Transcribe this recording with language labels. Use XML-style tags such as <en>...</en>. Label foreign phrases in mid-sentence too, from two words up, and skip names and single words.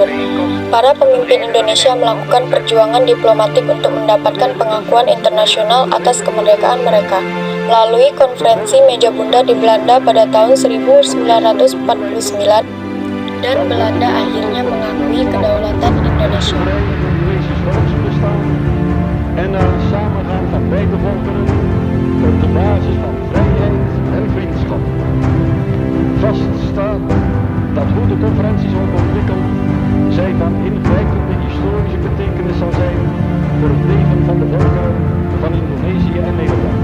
<id>Para pemimpin Indonesia melakukan perjuangan diplomatik untuk mendapatkan pengakuan internasional atas kemerdekaan mereka melalui konferensi meja bundar di Belanda pada tahun 1949 dan Belanda akhirnya mengakui kedaulatan Indonesia.</id> <nl>En samengaan van beide volkeren op de basis van vrijheid en vriendschap. Vaststaat dat hoe de conferentie zal ontwikkeld, zij van ingrijpende historische betekenis zal zijn voor het leven van de volkeren van Indonesië en Nederland.</nl>